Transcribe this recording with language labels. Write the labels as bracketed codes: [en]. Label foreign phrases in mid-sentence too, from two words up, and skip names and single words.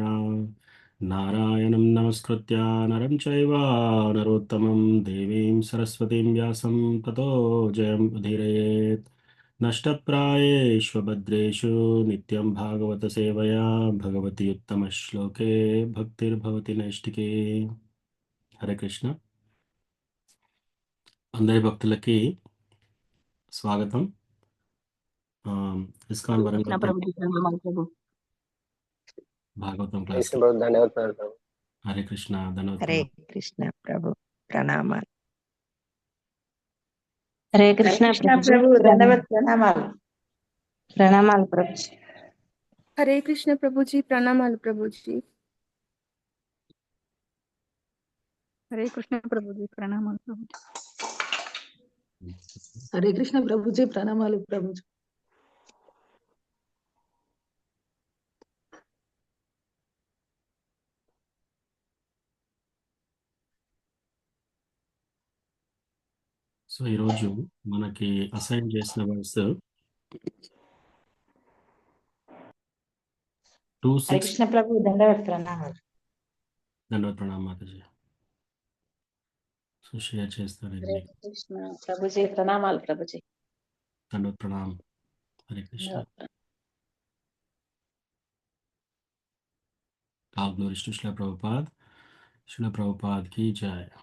[sa] नारायणं नमस्कृत्य नरं चैव नरोत्तमं देवीं सरस्वतीं व्यासं ततो जयम् उदीरयेत्। नष्टप्रायेष्वभद्रेषु नित्यं भागवतसेवया भगवति उत्तमश्लोके भक्तिर्भवति नैष्टिके। [te] हरे कृष्ण। అందరి భక్తులకి స్వాగతం। ఇస్కాన్ [hi] हरे कृष्णा [te] వరంగల్ [hi] प्रभु जी प्रणाम प्रभु। [te] భాగవతం [hi] कृष्ण [te] క్లాస్కి [hi] बहुत धन्यवाद प्रभु। [te] హరే కృష్ణ ధన్యవాద [hi] हरे [te] ప్రణామం। [hi] कृष्ण प्रभु प्रणाम। हरे कृष्णा कृष्ण प्रभु जी प्रभु प्रणाम। दंडवत प्रणाम। प्रणाम प्रभु जी। हरे कृष्ण प्रभु जी प्रणमाल प्रभु जी। हरे कृष्ण प्रभु जी प्रणाम प्रभु जी। हरे कृष्ण प्रभु जी प्रणामालु प्रभु जी। [te] సో ఈరోజు మనకి అసైన్ చేసిన [en] verse two [hi] हरे [te] సిక్స్ [hi] कृष्ण प्रभु दंडवत प्रणाम। [te] ధన్యవాద ప్రణామం మాతాజీ। సో షేర్ చేస్తారండి. హరే కృష్ణ ప్రభుజీ ప్రణామాలు ప్రభుజీ. దండవత్ ప్రణామ్. హరే కృష్ణ. [en] All glories to [te] శ్రీల ప్రభుపాద్. శ్రీల ప్రభుపాద్ కి జై.